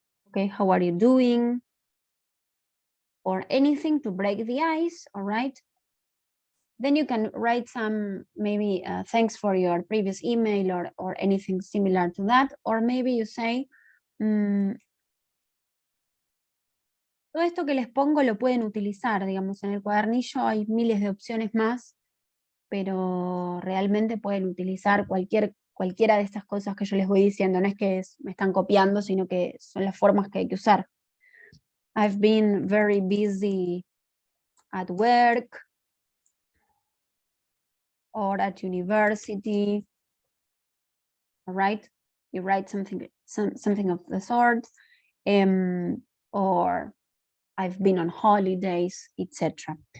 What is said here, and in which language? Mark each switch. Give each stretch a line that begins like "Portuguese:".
English: Okay, how are you doing? Or anything to break the ice, all right? Then you can write some, maybe thanks for your previous email or anything similar to that.
Spanish: Or maybe you say, todo esto que les pongo lo pueden utilizar, digamos, en el cuadernillo hay miles de opciones más, pero realmente pueden utilizar cualquiera de estas cosas que yo les voy diciendo, no es que me están copiando, sino que son las formas que hay que usar.
English: I've been very busy at work or at university, all right? You write something of the sort, or I've been on holidays, etc.